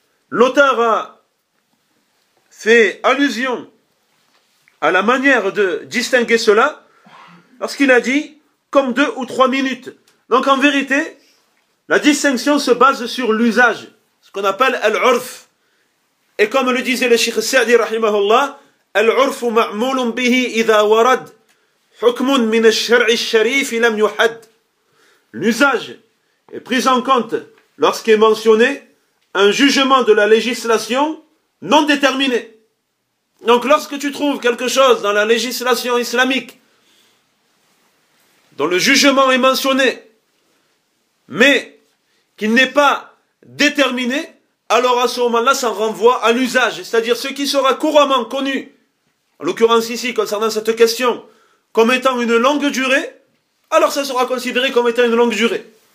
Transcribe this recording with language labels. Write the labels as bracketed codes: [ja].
[fr] L'auteur a fait allusion à la manière de distinguer cela, lorsqu'il a dit comme 2 ou 3 minutes. Donc en vérité, la distinction se base sur l'usage, ce qu'on appelle al-urf, Et comme le disait le Cheikh Sa'di rahimahullah, [ar] العرف معمول به إذا ورد حكم من الشرع الشريف لم يحد. [fr] L'usage est pris en compte lorsqu'est mentionné un jugement de la législation non déterminé. Donc lorsque tu trouves quelque chose dans la législation islamique dont le jugement est mentionné mais qu'il n'est pas déterminé, alors à ce moment-là ça renvoie à l'usage, c'est-à-dire ce qui sera couramment connu en l'occurrence ici, concernant cette question, comme étant une longue durée, alors ça sera considéré comme étant une longue durée.